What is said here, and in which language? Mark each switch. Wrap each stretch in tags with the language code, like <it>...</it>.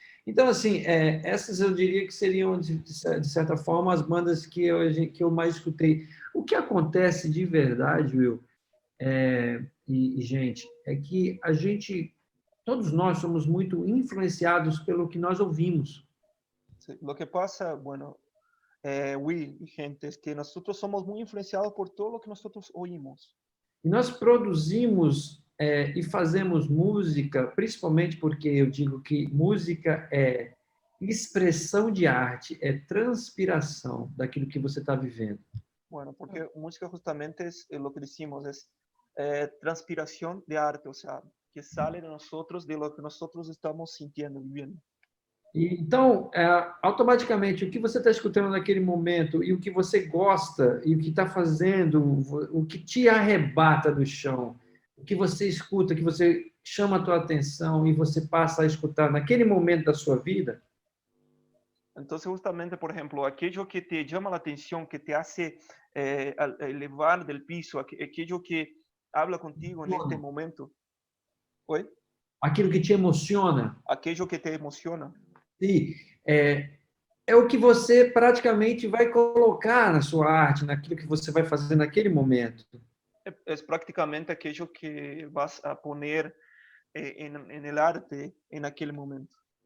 <pt>Então, assim, essas eu diria que seriam, de certa forma, as bandas que eu mais escutei. O que acontece de verdade, Will, gente, é que todos nós somos muito influenciados pelo que nós ouvimos.</pt> <es>Sí, lo que pasa, bueno, Will y gente, es que nosotros somos muy influenciados por todo lo que nosotros oímos.</es> <pt>E nós produzimos e fazemos música, principalmente porque eu digo que música é expressão de arte, é transpiração daquilo que você está vivendo.</pt> <es>Bueno, porque música justamente es lo que decimos, es transpiración de arte, o sea, que sale de nosotros, de lo que nosotros estamos sintiendo, viviendo.</es> <pt>E, então, automaticamente, o que você está escutando naquele momento e o que você gosta e o que está fazendo, o que te arrebata do chão, o que você escuta, que você chama a tua atenção e você passa a escutar naquele momento da sua vida.</pt> <es>Entonces, justamente, por ejemplo, aquello que te llama la atención, que te hace elevar del piso, aquello que habla contigo en este momento.</es> <pt>¿Oi? Aquilo que te emociona.</pt> <es>Aquello que te emociona.</es> <pt>E é o que você praticamente vai colocar na sua arte, naquilo que você vai fazer naquele momento. É praticamente</pt> <es>aquello que vas a poner en el arte en aquele momento.</es>